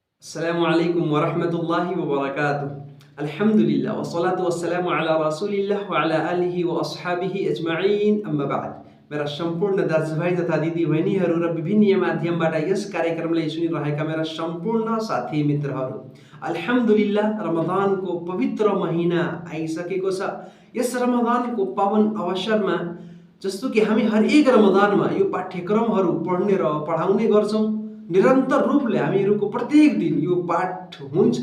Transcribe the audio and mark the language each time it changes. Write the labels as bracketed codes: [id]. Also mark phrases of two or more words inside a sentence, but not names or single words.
[ar] السلام عليكم ورحمة الله وبركاته الحمد لله والصلاة والسلام على رسول الله وعلى آله وأصحابه أجمعين أما بعد. [ne] मेरा सम्पूर्ण दाजुभाइ तथा दिदीबहिनीहरू र विभिन्न माध्यमबाट यस कार्यक्रमलाई सुनिरहेका मेरा सम्पूर्ण साथी मित्रहरू, अल्हम्दुलिल्लाह रमजानको पवित्र महिना आइसकेको छ। यस रमजानको पावन अवसरमा जस्तो कि हामी हरेक रमजानमा यो पाठ्यक्रमहरू पढ्ने र पढाउने गर्छौं, निरन्तर रूपले हामीहरूको प्रत्येक दिन यो पाठ हुन्छ।